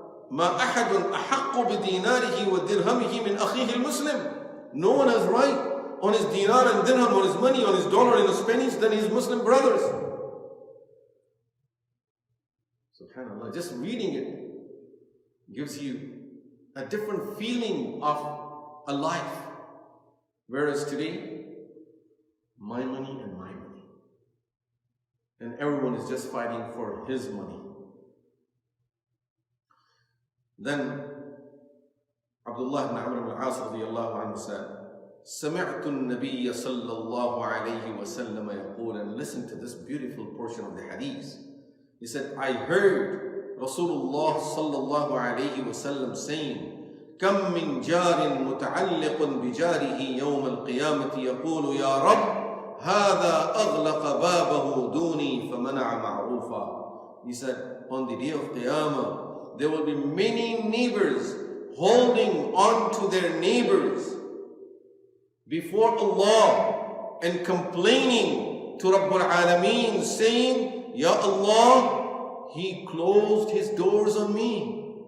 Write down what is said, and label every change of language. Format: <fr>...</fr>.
<ar>ما أحد أحق بديناره ودرهمه من أخيه المسلم.</ar> <en>No one has right on his dinar and dirham, on his money, on his dollar and his pennies than his Muslim brothers. SubhanAllah, just reading it gives you a different feeling of a life. Whereas today, my money and my money. And everyone is just fighting for his money. Then Abdullah ibn Amr ibn al-As radiyallahu anhu said,</en> <ar>سمعت النبي صلى الله عليه وسلم يقول,</ar> <en>and listen to this beautiful portion of the hadith. He said, I heard Rasulullah sallallahu alayhi wa sallam saying,</en> <ar>كم من جار متعلق بجاره يوم القيامة يقول يا رب هذا أغلق بابه دوني فمنع معروفا.</ar> <en>He said, on the day of Qiyamah, there will be many neighbors holding on to their neighbors before Allah and complaining to Rabbul Alameen, saying, Ya Allah, he closed his doors on me.</en>